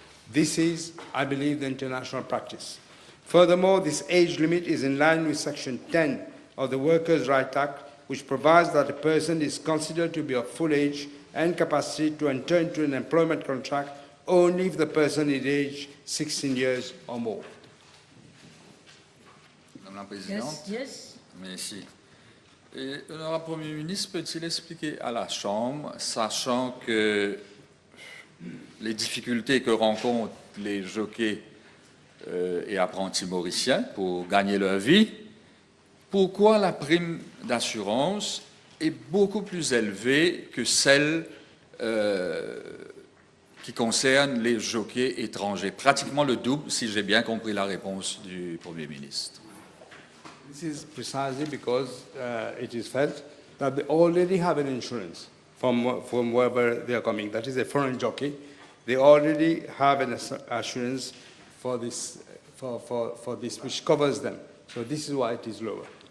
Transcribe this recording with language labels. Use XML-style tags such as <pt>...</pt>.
<en>This is, I believe, the international practice. Furthermore, this age limit is in line with Section 10 of the Workers' Rights Act, which provides that a person is considered to be of full age and capacity to enter into an employment contract only if the person is aged 16 years or more.</en> <fr>Madame la Présidente.</fr> <en>Yes.</en> <fr>Merci. Et l'honorable Premier ministre peut-il expliquer à la Chambre, sachant que les difficultés que rencontrent les jockeys et apprentis mauriciens pour gagner leur vie, pourquoi la prime d'assurance est beaucoup plus élevée que celle qui concerne les jockeys étrangers, pratiquement le double, si j'ai bien compris la réponse du Premier ministre.</fr> <en>This is precisely because it is felt that they already have an insurance from wherever they are coming. That is a foreign jockey. They already have an assurance for this, for this, which covers them. So this is why it is lower.</en>